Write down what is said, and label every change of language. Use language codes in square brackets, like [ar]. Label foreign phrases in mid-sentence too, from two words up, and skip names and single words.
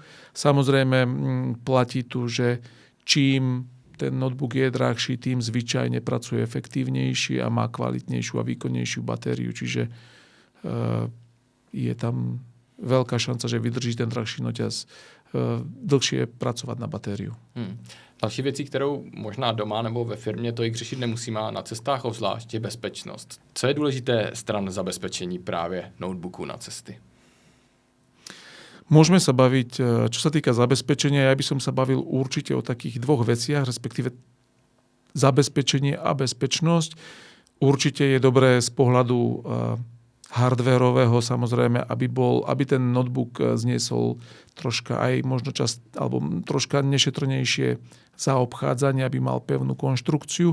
[sk] Samozrejme, platí tu, že čím ten notebook je drahší, tým zvyčajne pracuje efektívnejšie a má kvalitnejšiu a výkonnejšiu batériu. Čiže je tam veľká šanca, že vydrží ten drahší noťaz dlhšie pracovat na batériu. [cs] Další věcí, kterou možná doma nebo ve firmě tolik řešit nemusíme, na cestách obzvlášť je bezpečnost. Co je důležité stran zabezpečení právě notebooku na cesty? [sk] Môžeme sa baviť, čo sa týka zabezpečenia, ja by som sa bavil určite o takých dvoch veciach, respektíve zabezpečenie a bezpečnosť. Určite je dobré z pohľadu hardwareového, samozrejme, aby ten notebook zniesol troška aj možno alebo troška nešetrnejšie zaobchádzanie, aby mal pevnú konštrukciu.